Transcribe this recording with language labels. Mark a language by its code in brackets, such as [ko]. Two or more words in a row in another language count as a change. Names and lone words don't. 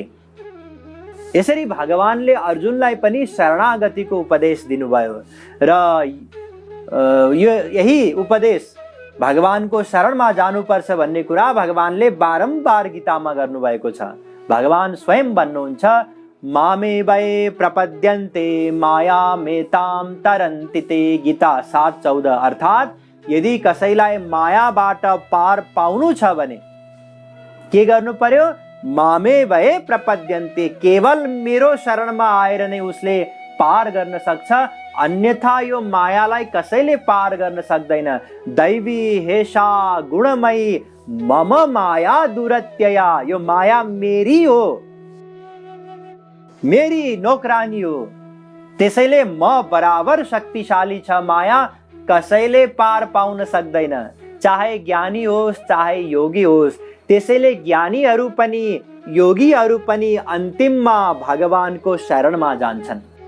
[ne] यसरी भगवानले अर्जुनलाई पनि शरणागतिको उपदेश दिनुभयो र यही उपदेश भगवानको शरणमा जानुपर्छ भन्ने कुरा भगवानले बारम्बार गीतामा गर्नुभएको छ। भगवान स्वयं भन्नुहुन्छ, [sa] मामे वै प्रपद्यन्ते मायामेतां तरन्ति ते। [ne] गीता 7:14। अर्थात यदि कसैलाई मायाबाट पार पाउनु छ भने के गर्नु पर्यो? [sa] मामे वै प्रपद्यन्ते, [ne] केवल मेरो शरणमा आएर नै उसले पार गर्न सक्छ, अन्यथा यो मायालाई कसैले पार गर्न सक्दैन। [sa] दैवी हेषा गुणमयी मम माया दुरत्यया। [ne] यो माया मेरी हो, मेरी नोकरानी हो, त्यसैले म बराबर शक्तिशाली छ, माया कसैले पार पाउन सक्दैन, चाहे ज्ञानी होस् चाहे योगी होस्। त्यसैले ज्ञानीहरू पनि योगीहरू पनि अन्तिममा भगवानको शरणमा जान्छन्।